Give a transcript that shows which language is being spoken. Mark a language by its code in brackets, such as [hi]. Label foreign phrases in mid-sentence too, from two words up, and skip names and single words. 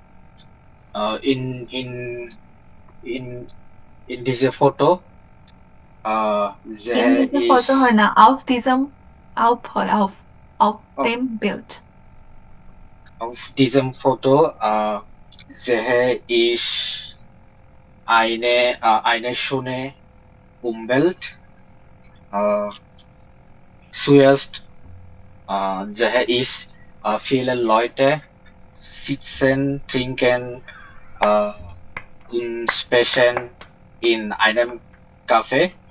[en] In this photo there [bn] ইংলিশে [en] is [bn] ফটো হয় না, [de] auf diesem হয়, auf dem Bild. auf diesem Foto sehe ich eine schöne Umwelt. Zuerst sehe ich viele Leute sitzen, trinken und sprechen in einem Café.